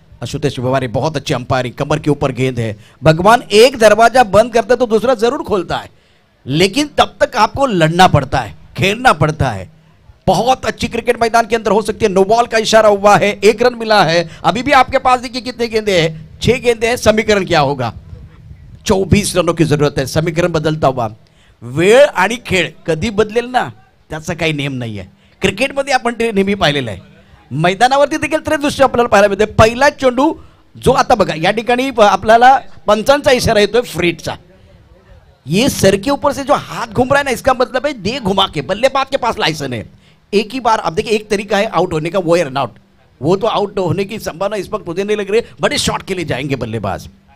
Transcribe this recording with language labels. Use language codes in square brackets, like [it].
[hi] आशुतोष तिवारी बहुत अच्छे अंपायरिंग, कमर के ऊपर गेंद है। भगवान एक दरवाजा बंद करता है तो दूसरा जरूर खोलता है, लेकिन तब तक आपको लड़ना पड़ता है, खेलना पड़ता है। बहुत अच्छी क्रिकेट मैदान के अंदर हो सकती है। नो बॉल का इशारा हुआ है, 1 रन मिला है। अभी भी आपके पास देखिए कितने गेंदे हैं, 6 गेंदे हैं। समीकरण क्या होगा? 24 रनों की जरूरत है। समीकरण बदलता हुआ, [mr] वेळ आणि खेळ कधी बदलेल ना, त्याचा काही नियम नाही आहे। क्रिकेटमध्ये आपण ते नेहमी पाहिलेलं आहे। मैदानावरती देखील तरी दृश्य आपल्याला पाहायला मिळते। पहिला चेंडू जो आता बघा या ठिकाणी आपल्याला पंचांचा इशारा येतोय फ्रीटचा। [hi] ये सर के ऊपर से जो हाथ घूम रहा है ना, इसका मतलब है दे घुमा के, बल्लेबाज के पास लाइसेंस है। एक ही बार, अब देखिए एक तरीका है आउट होने का, वो है रन आउट। वो तो आउट होने की संभावना इस वक्त मुझे नहीं लग रही, बड़े शॉट के लिए जाएंगे बल्लेबाज।